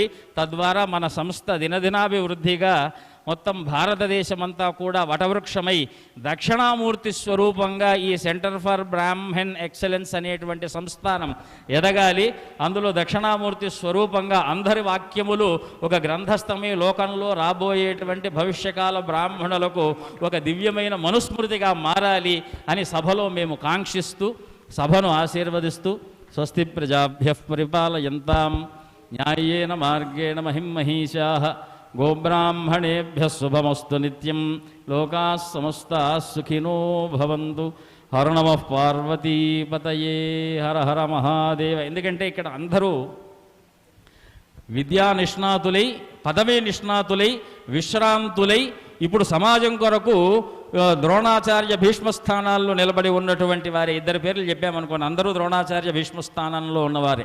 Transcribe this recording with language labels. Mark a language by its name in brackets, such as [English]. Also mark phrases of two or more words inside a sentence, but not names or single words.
[Telugu] తద్వారా మన సంస్థ దినదినాభివృద్ధిగా మొత్తం భారతదేశమంతా కూడా వటవృక్షమై దక్షిణామూర్తి స్వరూపంగా ఈ సెంటర్ ఫర్ బ్రాహ్మణ్ ఎక్సలెన్స్ అనేటువంటి సంస్థానం ఎదగాలి. అందులో దక్షిణామూర్తి స్వరూపంగా అందరి వాక్యములు ఒక గ్రంథస్థమై లోకంలో రాబోయేటువంటి భవిష్యకాల బ్రాహ్మణులకు ఒక దివ్యమైన మనుస్మృతిగా మారాలి అని సభలో మేము కాంక్షిస్తూ సభను ఆశీర్వదిస్తూ [Sanskrit] స్వస్తి ప్రజాభ్యః పరిపాలయంతాం న్యాయేన మార్గేణ మహిమహీషాః గోబ్రాహ్మణేభ్యః శుభమస్తు నిత్యం లోకాః సమస్తాః సుఖినో భవంతు. హర నమః పార్వతీపతయే. హర హర మహాదేవ. [Telugu] ఎందుకంటే ఇక్కడ అందరూ విద్యా నిష్ణాతులై, పదవీ నిష్ణాతులై, విశ్రాంతులై ఇప్పుడు సమాజం కొరకు ద్రోణాచార్య భీష్మస్థానాల్లో నిలబడి ఉన్నటువంటి వారి ఇద్దరి పేర్లు చెప్పామనుకోండి, అందరూ ద్రోణాచార్య భీష్మస్థానంలో ఉన్నవారే.